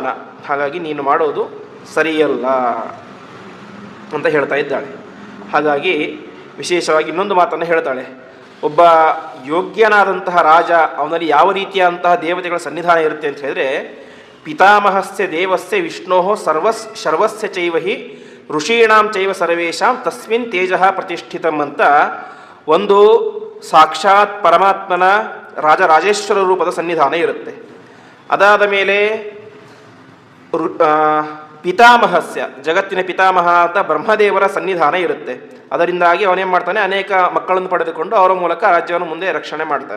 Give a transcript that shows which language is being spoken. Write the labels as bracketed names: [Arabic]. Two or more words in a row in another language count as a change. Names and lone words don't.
[Kannada] ಹಾಗಾಗಿ ನೀನು ಮಾಡೋದು ಸರಿಯಲ್ಲ ಅಂತ ಹೇಳ್ತಾ ಇದ್ದಾಳೆ. ಹಾಗಾಗಿ ವಿಶೇಷವಾಗಿ ಇನ್ನೊಂದು ಮಾತನ್ನು ಹೇಳ್ತಾಳೆ, ಒಬ್ಬ ಯೋಗ್ಯನಾದಂತಹ ರಾಜ ಅವನಲ್ಲಿ ಯಾವ ರೀತಿಯಾದಂತಹ ದೇವತೆಗಳ ಸನ್ನಿಧಾನ ಇರುತ್ತೆ ಅಂತ ಹೇಳಿದ್ರೆ, [Sanskrit] ಪಿತಾಮಹಸ್ಯ ದೇವಸ್ಯ ವಿಷ್ಣೋ ಸರ್ವಸ್ಯ ಚೈವಹಿ ಋಷೀಣಾಂ ಚೈವ ಸರ್ವೇಷಾಂ ತಸ್ಮಿನ್ ತೇಜ ಪ್ರತಿಷ್ಠಿತಂ [Kannada] ಅಂತ ಒಂದು ಸಾಕ್ಷಾತ್ ಪರಮಾತ್ಮನ ರಾಜರಾಜೇಶ್ವರ ರೂಪದ ಸನ್ನಿಧಾನ ಇರುತ್ತೆ. ಅದಾದ ಮೇಲೆ ಪಿತಾಮಹಸ್ಯ, ಜಗತ್ತಿನ ಪಿತಾಮಹ ಅಂತ ಬ್ರಹ್ಮದೇವರ ಸನ್ನಿಧಾನ ಇರುತ್ತೆ. ಅದರಿಂದಾಗಿ ಅವನೇನು ಮಾಡ್ತಾನೆ, ಅನೇಕ ಮಕ್ಕಳನ್ನು ಪಡೆದುಕೊಂಡು ಅವರ ಮೂಲಕ ರಾಜ್ಯವನ್ನು ಮುಂದೆ ರಕ್ಷಣೆ ಮಾಡ್ತಾನೆ.